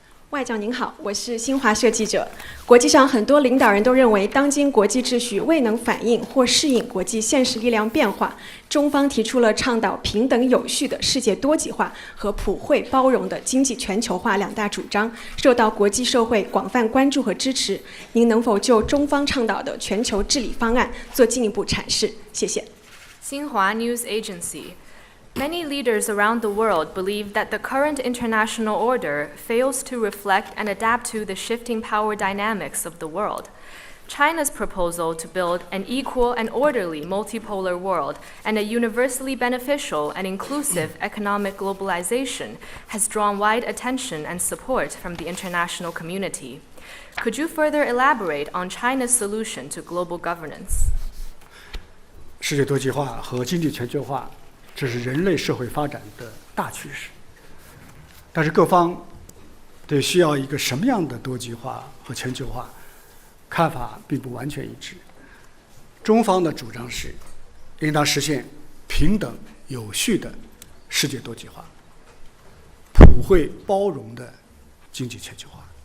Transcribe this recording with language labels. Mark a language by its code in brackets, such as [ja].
[zh] 外长您好，我是新华社记者。国际上很多领导人都认为，当今国际秩序未能反映或适应国际现实力量变化。中方提出了倡导平等有序的世界多极化和普惠包容的经济全球化两大主张，受到国际社会广泛关注和支持。您能否就中方倡导的全球治理方案做进一步阐释？谢谢。 [en] Xinhua News Agency.Many leaders around the world believe that the current international order fails to reflect and adapt to the shifting power dynamics of the world. China's proposal to build an equal and orderly multipolar world and a universally beneficial and inclusive economic globalization has drawn wide attention and support from the international community. Could you further elaborate on China's solution to global governance? [zh] 世界多极化和经济全球化，这是人类社会发展的大趋势。但是各方对需要一个什么样的多极化和全球化，看法并不完全一致。中方的主张是，应当实现平等有序的世界多极化，普惠包容的经济全球化。